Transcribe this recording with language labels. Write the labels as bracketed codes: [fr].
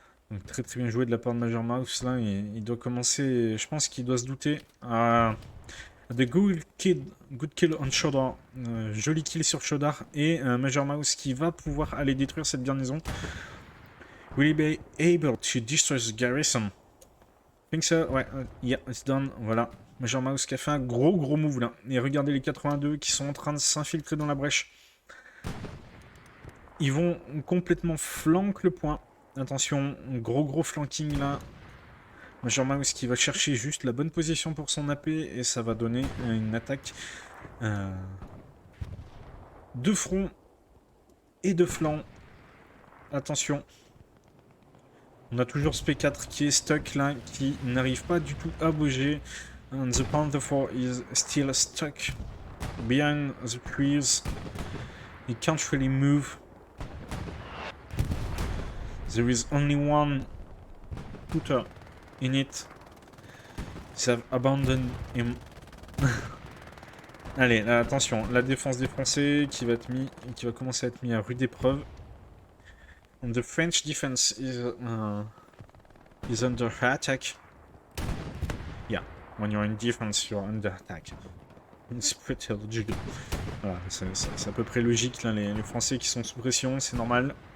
[fr] Donc très très bien joué de la part de Major Mouse là. Il doit commencer. Je pense qu'il doit se douter. [en] The good kill on Shodar. [fr] Joli kill sur Shodar. Et Major Mouse qui va pouvoir aller détruire cette garnison. [en] Will he be able to destroy the garrison? I think so. Ouais, yeah, it's done. Voilà. [fr] Major Mouse qui a fait un gros move là. Et regardez les 82 qui sont en train de s'infiltrer dans la brèche. Ils vont complètement flanquer le point. Attention, gros flanking là. Major Mouse qui va chercher juste la bonne position pour son AP. Et ça va donner une attaque de front et de flanc. Attention. On a toujours ce P4 qui est stuck là, qui n'arrive pas du tout à bouger. [en] And the Panther 4 is still stuck behind the trees. He can't really move. There is only one shooter in it. They have abandoned him. [fr] Allez, là, attention, la défense des Français qui va commencer à être mis à rude épreuve. [en] And the French defense is under attack. Yeah, when you're in defense, you're under attack. It's pretty logical. [fr] Voilà, c'est à peu près logique là, les Français qui sont sous pression, c'est normal.